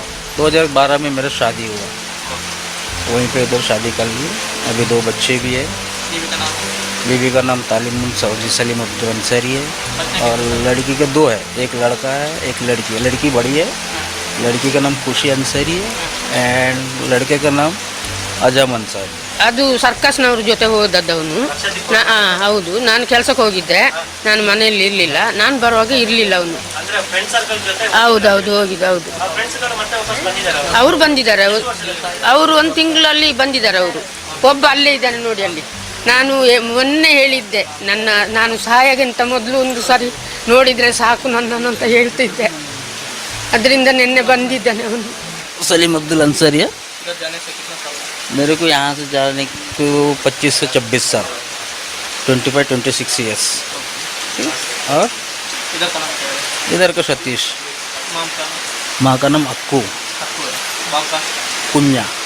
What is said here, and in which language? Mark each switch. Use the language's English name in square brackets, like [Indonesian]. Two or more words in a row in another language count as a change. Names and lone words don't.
[Hindi] 2012 में मेरा शादी हुआ, वहीं पे इधर शादी कर ली। अभी 2 बच्चे भी है। बीवी का नाम तालिम सऊदी सलीम अब्दुल अंसारी है, और लड़की के 2 है, एक लड़का है एक लड़की है। लड़की बड़ी है, लड़की का नाम खुशी अंसारी है एंड लड़के का नाम ಅಜಮ್ ಅನ್ಸಾರಿ. [Kannada] ಅದು ಸರ್ಕಸ್ನವ್ರ ಜೊತೆ ಹೋದದ್ದವನು. ಹೌದು, ನಾನು ಕೆಲಸಕ್ಕೆ ಹೋಗಿದ್ದೆ, ನಾನು ಮನೆಯಲ್ಲಿ ಇರಲಿಲ್ಲ. ನಾನು ಬರುವಾಗ ಇರಲಿಲ್ಲ ಅವನು. ಹೌದೌದು ಹೋಗಿದ್ದು. ಹೌದು, ಅವರು ಬಂದಿದ್ದಾರೆ. ಅವರು 1 ತಿಂಗಳಲ್ಲಿ ಬಂದಿದ್ದಾರೆ. ಅವರು ಒಬ್ಬ ಅಲ್ಲೇ ಇದ್ದಾನೆ ನೋಡಿ ಅಲ್ಲಿ. ನಾನು ಮೊನ್ನೆ ಹೇಳಿದ್ದೆ, ನಾನು ಸಹಾಯಗಿಂತ ಮೊದಲು ಒಂದು ಸಾರಿ ನೋಡಿದರೆ ಸಾಕು ನನ್ನನ್ನು ಅಂತ ಹೇಳ್ತಿದ್ದೆ. ಅದರಿಂದ ನಿನ್ನೆ ಬಂದಿದ್ದಾನೆ ಅವನು. [Hindi] सलीम अब्दुल अंसारी है। मेरे को यहाँ से जाने को 25 से 26 साल, 25-26 ईयर्स। और इधर का सतीश, माँ का नाम अक्कू, कुन्या,